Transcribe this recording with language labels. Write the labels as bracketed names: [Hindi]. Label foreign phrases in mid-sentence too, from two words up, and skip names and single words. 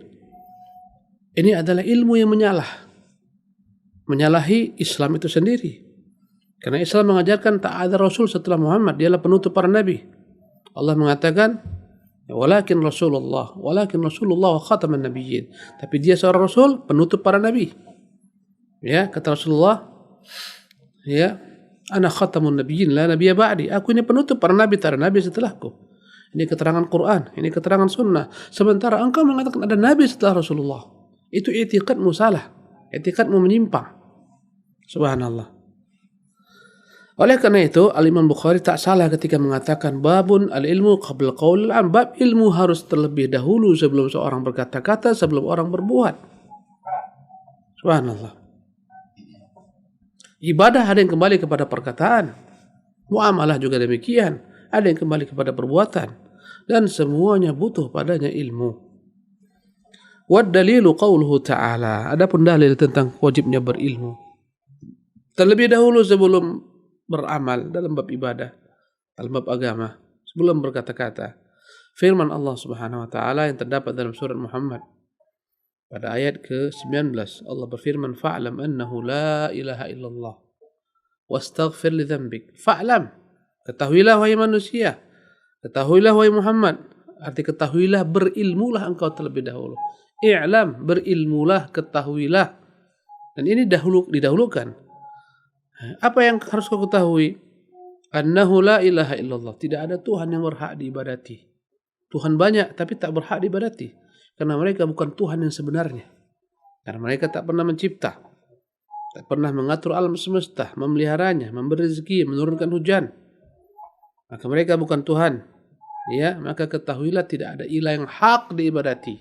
[Indonesian] Ini adalah ilmu yang menyalahi Islam itu sendiri. Karena Islam mengajarkan tak ada Rasul setelah Muhammad, dialah penutup para nabi. Allah mengatakan, [Arabic] ولكن رسول الله وخاتم النبيين. [Indonesian] Tapi dia seorang Rasul, penutup para nabi. Ya, kata Rasulullah, [Arabic] يا، أنا خاتم النبيين لا نبي بعدي. [Indonesian] Aku ini penutup para nabi, tak ada nabi setelahku. Ini keterangan Quran, ini keterangan sunnah. Sementara engkau mengatakan ada nabi setelah Rasulullah. Itu i'tiqadmu salah. I'tiqadmu menyimpang. Subhanallah. Oleh karena itu, Al-Imam Bukhari tak salah ketika mengatakan [Arabic] باب العلم قبل القول والعمل. [Indonesian] Bab ilmu harus terlebih dahulu sebelum seorang berkata-kata, sebelum orang berbuat. Subhanallah. Ibadah ada yang kembali kepada perkataan. Muamalah juga demikian. Ada yang kembali kepada perbuatan. Dan semuanya butuh padanya ilmu. [Arabic] والدليل قوله تعالى. [Indonesian] Adapun dalil tentang wajibnya berilmu. Terlebih dahulu sebelum beramal dalam bab ibadah, dalam bab agama, sebelum berkata-kata. Firman Allah [Arabic] سبحانه وتعالى [Indonesian] yang terdapat dalam surat Muhammad pada ayat ke-19, Allah berfirman, [Arabic] فاعلم أنه لا إله إلا الله واستغفر لذنبك. [Indonesian] Fa'lam, ketahuilah wahai manusia, ketahuilah wahai Muhammad, arti ketahuilah, berilmulah engkau terlebih dahulu. I'lam, berilmulah, ketahuilah. Dan ini didahulukan. Apa yang harus kau ketahui? [Arabic] أنه لا إله إلا الله. [Indonesian] Tidak ada Tuhan yang berhak diibadati. Tuhan banyak tapi tak berhak diibadati. Karena mereka bukan Tuhan yang sebenarnya. Karena mereka tak pernah mencipta. Tak pernah mengatur alam semesta, memeliharanya, memberi rezeki, menurunkan hujan. Maka mereka bukan Tuhan. Ya, maka ketahuilah tidak ada ilah yang hak diibadati.